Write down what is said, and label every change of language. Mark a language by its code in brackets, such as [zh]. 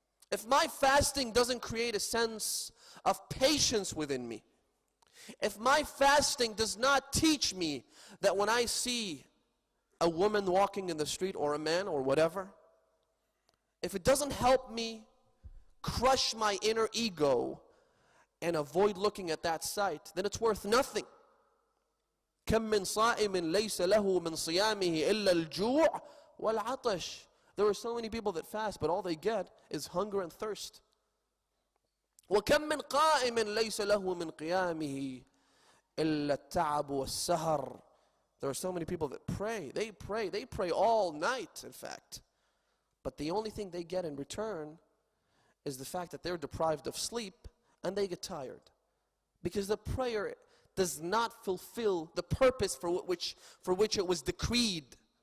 [en] If my fasting doesn't create a sense of patience within me, if my fasting does not teach me that when I see a woman walking in the street or a man or whatever, if it doesn't help me crush my inner ego and avoid looking at that sight, then it's worth nothing. [ar] كم من صائم ليس له من صيامه إلا الجوع والعطش. [en] There are so many people that fast, but all they get is hunger and thirst. [ar] وكم من قائم ليس له من قيامه إلا التعب والسهر. [en] There are so many people that pray. They pray all night, in fact. But the only thing they get in return is the fact that they're deprived of sleep and they get tired. Because the prayer does not fulfill the purpose for which it was decreed.